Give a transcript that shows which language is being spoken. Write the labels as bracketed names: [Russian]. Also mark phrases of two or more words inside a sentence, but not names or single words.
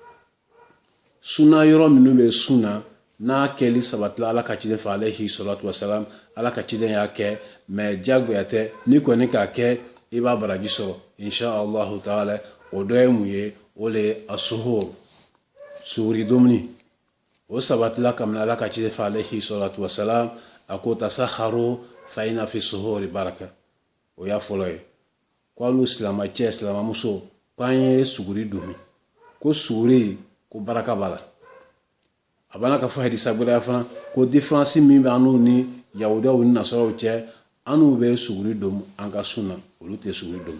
[Bambara] Sunna yɔrɔ minnu bɛ sun na n'a kɛli sabatila ala ka ciden fɛ [Arabic] عليه الصلاة والسلام, [Bambara] ala ka ciden y'a kɛ, mais diyagoya tɛ ni kɔni k'a kɛ i b'a baraji sɔrɔ [Arabic] إن شاء الله تعالى. [Bambara] O dɔ ye mun ye? O le ye asuhur, suhuri dumuni. O sabatila kabini ala ka ciden fɛ [Arabic] عليه الصلاة والسلام [Bambara] a ko [Arabic] تسحروا فإن في السحور بركة. [Bambara] O y'a fɔlɔ ye. Ko alu silamɛcɛ silamɛmuso k'an ye suguri dumi, ko suguri ko baraka b'a la. A b'an ka fɔ hadisa gbɛrɛ fana ko différence min bɛ an n'u ni yahudaw ni nasaraw cɛ, an n'u bɛ suguri dom an ka sunna, olu tɛ suguri dom.